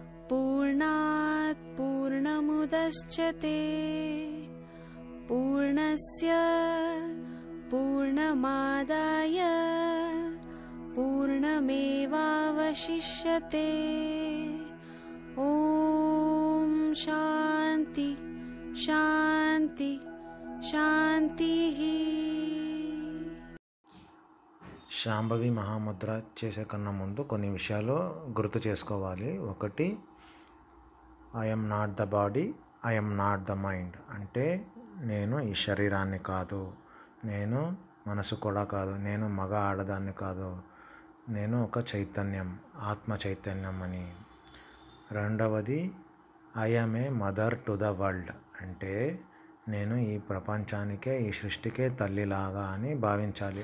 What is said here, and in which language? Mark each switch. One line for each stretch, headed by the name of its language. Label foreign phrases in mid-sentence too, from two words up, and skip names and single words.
Sanskrit: पूर्णात् पूर्णमुदच्यते पूर्णस्य पूर्णमादाय पूर्णमेवावशिष्यते। ఓం శాంతి శాంతి శాంతి.
Telugu: శాంభవి మహాముద్ర చేసే కన్నా ముందు కొన్ని విషయాలు గుర్తు చేసుకోవాలి. ఒకటి,
English: I'm not the body, I'm not the mind. అంటే నేను ఈ శరీరాన్ని కాదు, నేను మనసు కూడా కాదు, నేను మగ ఆడదాన్ని కాదు, నేను ఒక చైతన్యం, ఆత్మ చైతన్యం అని. రెండవది, I'm a mother to the world. అంటే నేను ఈ ప్రపంచానికే, ఈ సృష్టికే తల్లిలాగా అని భావించాలి.